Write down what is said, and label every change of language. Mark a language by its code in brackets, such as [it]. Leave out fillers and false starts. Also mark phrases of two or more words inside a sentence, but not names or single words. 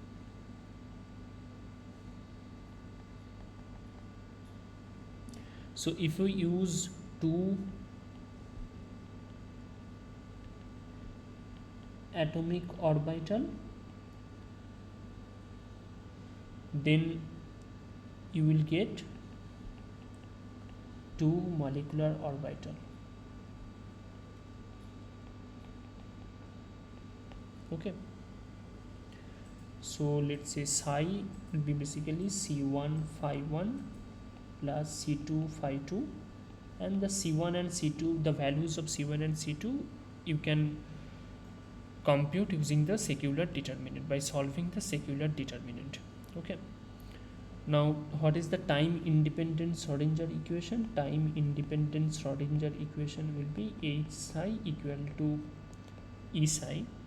[en] So if we use two atomic orbital, then you will get two molecular orbital. Okay, so let's say psi will be basically C1 phi 1 plus C2 phi 2, and the C1 and C2, the values of C1 and C2 you can compute using the secular determinant by solving the secular determinant. Okay, now what is the time independent Schrodinger equation? Time independent Schrodinger equation will be H psi equal to E psi.